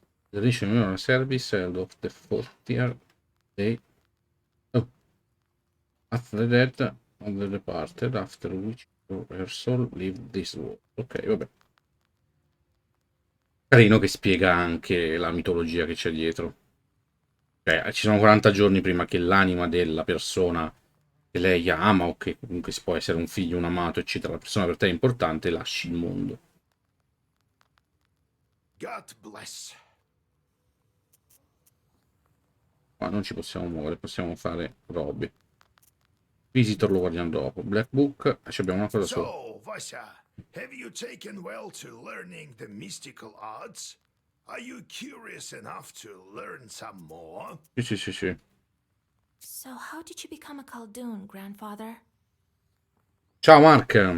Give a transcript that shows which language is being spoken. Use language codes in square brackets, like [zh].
[en] The rich memorial service held of the 40th day. Oh. After the death of the departed, after which her soul lived this world. [it] Ok, vabbè. Carino che spiega anche la mitologia che c'è dietro. Cioè, ci sono 40 giorni prima che l'anima della persona che lei ama o che comunque si può essere un figlio, un amato, eccetera, la persona per te è importante, lasci il mondo. [en] God bless. [it] Ma non ci possiamo muovere, possiamo fare robe. Visitor lo guardiamo dopo. Black Book, ci abbiamo una cosa sola. [en] So, Vasya, have you taken well to learning the mystical arts? Are you curious enough to learn some more? [it] Sì. [en] So, how did you become a Khaldun, grandfather? [it] Ciao Mark!